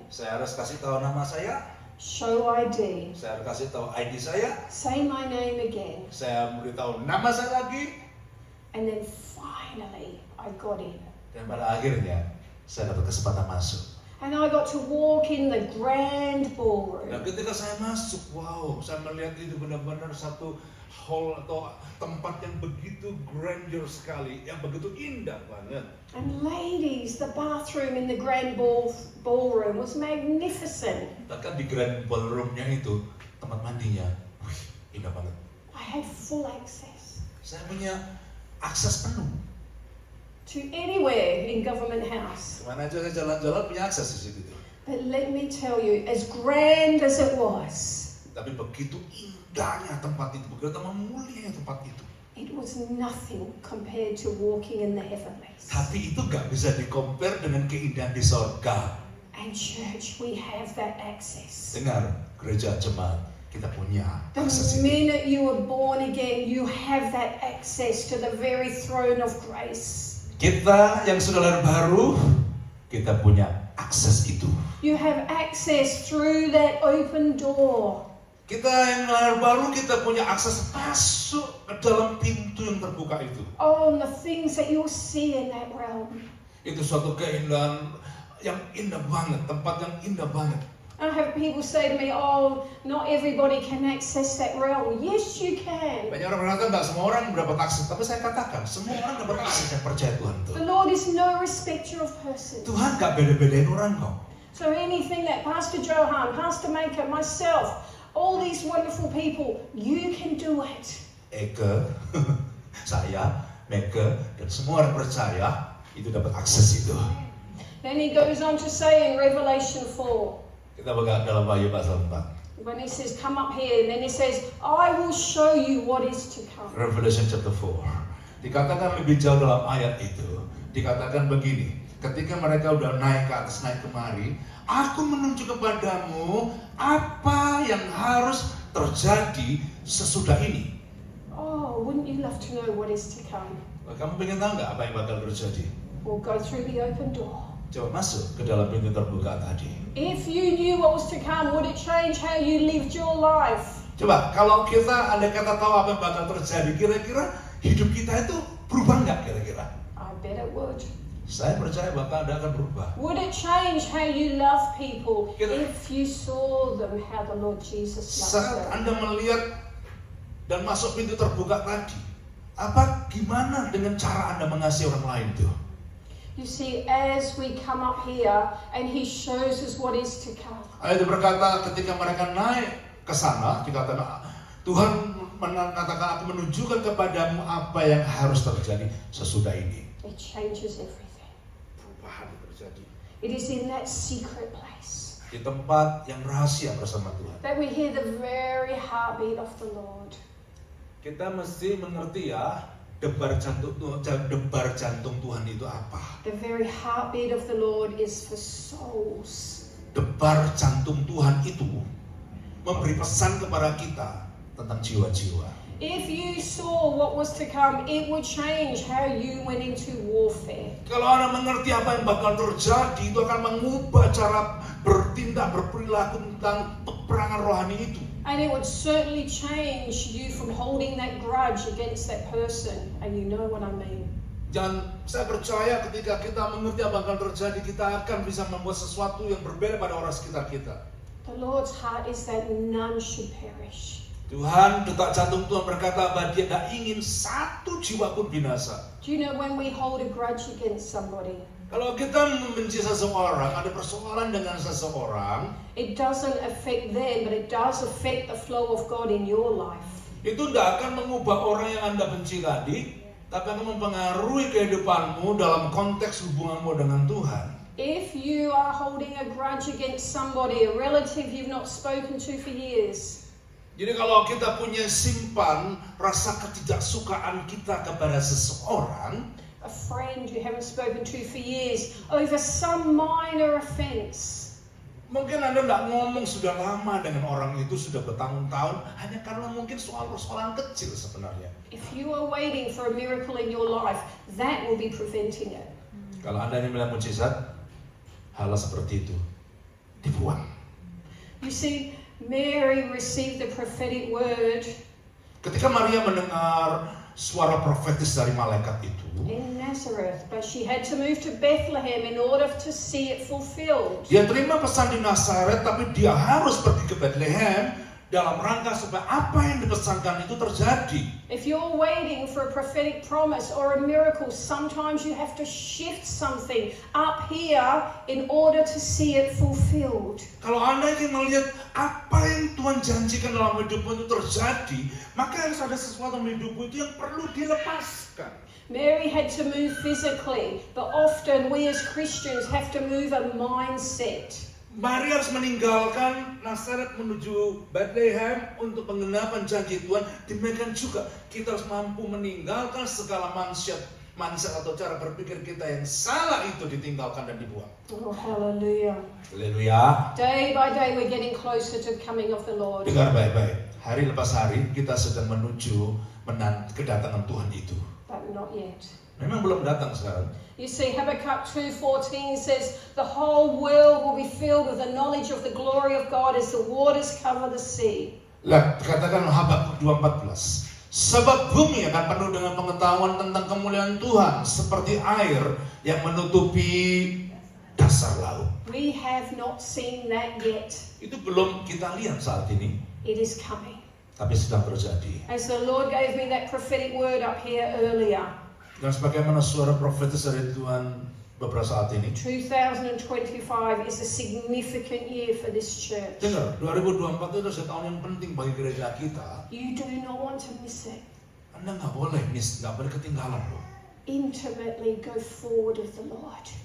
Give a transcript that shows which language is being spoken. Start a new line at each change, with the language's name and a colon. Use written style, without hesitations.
Indonesian: Saya harus kasih tahu nama saya,
English: show ID,
Indonesian: saya harus kasih tahu ID saya,
English: say my name again,
Indonesian: saya beritahu nama saya lagi,
English: and then finally I got in.
Indonesian: dan pada akhirnya saya dapat kesempatan masuk.
English: And I got to walk in the grand ballroom.
Indonesian: Dan ketika saya masuk, wow, saya melihat itu benar-benar satu hall atau tempat yang begitu grandeur sekali, yang begitu indah banget.
English: And ladies, the bathroom in the grand ballroom was magnificent.
Indonesian: Bahkan di grand ballroomnya itu, tempat mandinya, indah banget.
English: I had full access
Indonesian: Saya punya akses penuh.
English: to anywhere in Government House.
Indonesian: Kemana aja saya jalan-jalan punya akses di situ.
English: But let me tell you, as grand as it was,
Indonesian: Tapi begitu indahnya tempat itu, begitu mulianya tempat itu.
English: it was nothing compared to walking in the heavenlies.
Indonesian: Tapi itu gak bisa di-compare dengan keindahan di sorga.
English: And church, we have that access.
Indonesian: Dengar, gereja jemaat, kita punya
English: The
Indonesian: akses itu.
English: minute you were born again, you have that access to the very throne of grace.
Indonesian: Kita yang sudah lahir baru, kita punya akses itu.
English: You have access through that open door.
Indonesian: Kita yang lahir baru, kita punya akses masuk ke dalam pintu yang terbuka itu.
English: Oh, and the things that you'll see in that realm.
Indonesian: Itu suatu keindahan yang indah banget, tempat yang indah banget.
English: I have people say to me, "Oh, not everybody can access that realm." Yes, you can.
Indonesian: Banyak orang mengatakan nggak semua orang dapat akses, tapi saya katakan semua orang dapat akses yang percaya Tuhan itu.
English: The Lord is no respecter of persons.
Indonesian: Tuhan nggak beda-bedain orang kok.
English: So anything that Pastor Johan, Pastor Maker, myself, all these wonderful people, you can do it.
Indonesian: Eke, saya, Meke, dan semua orang percaya itu dapat akses itu.
English: Then he goes on to say in Revelation 4,
Indonesian: Kita buka dalam Wahyu pasal 4.
English: when he says, "Come up here," and then he says, "I will show you what is to come." Revelation chapter 4.
Indonesian: Dikatakan lebih jauh dalam ayat itu. Dikatakan begini, ketika mereka udah naik ke atas, naik kemari, aku menunjuk kepadamu apa yang harus terjadi sesudah ini.
English: Oh, wouldn't you love to know what is to come?
Indonesian: Kamu pengen tahu nggak apa yang bakal terjadi?
English: We'll go through the open door.
Indonesian: Coba masuk ke dalam pintu terbuka tadi.
English: If you knew what was to come, would it change how you lived your life?
Indonesian: Coba, kalau kita andai kata tahu apa yang bakal terjadi, kira-kira hidup kita itu berubah nggak kira-kira?
English: I bet it would.
Indonesian: Saya percaya bakal ada akan berubah.
English: Would it change how you love people
Indonesian: Kira-
English: if you saw them how the Lord Jesus loves
Indonesian: Saat
English: them?
Indonesian: Anda melihat dan masuk pintu terbuka tadi, gimana dengan cara Anda mengasihi orang lain tuh?
English: You see, as we come up here and He shows us what is to come,
Indonesian: Ayat itu berkata ketika mereka naik ke sana, dikatakan Tuhan mengatakan aku menunjukkan kepadamu apa yang harus terjadi sesudah ini.
English: it changes everything.
Indonesian: Perubahan terjadi
English: It is in that secret place
Indonesian: di tempat yang rahasia bersama Tuhan.
English: that we hear the very heartbeat of the Lord.
Indonesian: Kita mesti mengerti ya, debar jantung Tuhan itu apa?
English: The very heartbeat of the Lord is for souls.
Indonesian: Debar jantung Tuhan itu memberi pesan kepada kita tentang jiwa-jiwa.
English: If you saw what was to come, it would change how you went into warfare.
Indonesian: Kalau Anda mengerti apa yang bakal terjadi, itu akan mengubah cara bertindak, berperilaku tentang peperangan rohani itu.
English: And it would certainly change you from holding that grudge against that person. And you know what I mean.
Indonesian: Dan saya percaya ketika kita mengerti apa yang akan terjadi, kita akan bisa membuat sesuatu yang berbeda pada orang sekitar kita.
English: The Lord's heart is that none should perish.
Indonesian: Tuhan, detak jantung Tuhan berkata bahwa Dia tidak ingin satu jiwa pun binasa.
English: Do you know when we hold a grudge against somebody,
Indonesian: Kalau kita membenci seseorang, ada persoalan dengan seseorang,
English: it doesn't affect them, but it does affect the flow of God in your life.
Indonesian: itu tidak akan mengubah orang yang Anda benci tadi, tapi akan mempengaruhi kehidupanmu dalam konteks hubunganmu dengan Tuhan.
English: If you are holding a grudge against somebody, a relative you've not spoken to for years,
Indonesian: Jadi kalau kita punya simpan rasa ketidaksukaan kita kepada seseorang,
English: a friend you haven't spoken to for years, over some minor offense,
Indonesian: mungkin Anda tidak ngomong sudah lama dengan orang itu, sudah bertahun-tahun, hanya karena mungkin soal persoalan kecil sebenarnya.
English: if you are waiting for a miracle in your life, that will be preventing it.
Indonesian: Kalau Anda ingin melihat mukjizat, hal seperti itu dibuang.
English: You see, Mary received the prophetic word
Indonesian: Ketika Maria mendengar suara profetis dari malaikat itu,
English: in Nazareth, but she had to move to Bethlehem in order to see it fulfilled.
Indonesian: dia terima pesan di Nazaret, tapi dia harus pergi ke Bethlehem dalam rangka supaya apa yang dipesankan itu terjadi.
English: If you're waiting for a prophetic promise or a miracle, sometimes you have to shift something up here in order to see it fulfilled.
Indonesian: Kalau Anda ingin melihat apa yang Tuhan janjikan dalam hidupmu itu terjadi, maka harus ada sesuatu dalam hidupmu itu yang perlu dilepaskan.
English: Mary had to move physically, but often we as Christians have to move a mindset.
Indonesian: Maria harus meninggalkan Nazaret menuju Bethlehem untuk penggenapan janji Tuhan. Demikian juga kita harus mampu meninggalkan segala mindset atau cara berpikir kita yang salah itu ditinggalkan dan dibuang.
English: Oh, hallelujah.
Indonesian: Haleluya.
English: Day by day we're getting closer to the coming of the Lord.
Indonesian: Dengar baik-baik. Hari lepas hari kita sedang menuju kedatangan Tuhan itu.
English: But not yet.
Indonesian: Memang belum datang sekarang.
English: You see, Habakkuk 2:14 says, the whole world will be filled with the knowledge of the glory of God as the waters cover the sea.
Indonesian: Lihat, katakan Habakuk 2:14. Sebab bumi akan penuh dengan pengetahuan tentang kemuliaan Tuhan seperti air yang menutupi dasar laut.
English: We have not seen that yet.
Indonesian: Itu belum kita lihat saat ini,
English: It is coming.
Indonesian: tapi sedang terjadi.
English: As the Lord gave me that prophetic word up here earlier,
Indonesian: Dan sebagaimana suara profetis dari Tuhan beberapa saat ini,
English: 2025 is a significant year for this church.
Indonesian: dengar, 2024 itu adalah tahun yang penting bagi gereja kita.
English: You do not want to miss it.
Indonesian: Anda nggak boleh ketinggalan loh.
English: Intimately go forward with the Lord.